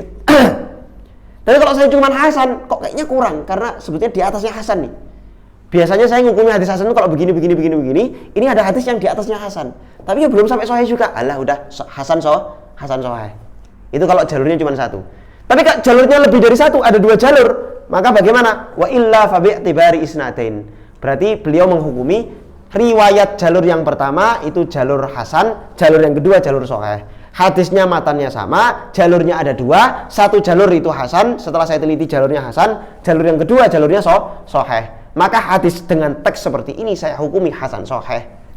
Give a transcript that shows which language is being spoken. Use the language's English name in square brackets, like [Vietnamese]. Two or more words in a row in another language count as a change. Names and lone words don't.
[Indonesian] Tapi kalau saya cuma hasan, kok kayaknya kurang, karena sebetulnya di atasnya hasan nih. Biasanya saya ngukumi hadis hasan itu kalau begini, ini ada hadis yang di atasnya hasan. Tapi ya belum sampai sahih juga. Alah udah hasan sahih. Itu kalau jalurnya cuma satu. Tapi kalau jalurnya lebih dari satu, ada dua jalur, maka bagaimana? [Arabic] وإلا فباعتبار إسنادين. [Indonesian] Berarti beliau menghukumi riwayat jalur yang pertama itu jalur hasan, jalur yang kedua jalur sahih. Hadisnya matannya sama, jalurnya ada dua, satu jalur itu hasan, setelah saya teliti jalurnya hasan, jalur yang kedua jalurnya sahih. Maka hadis dengan teks seperti ini saya hukumi hasan sahih.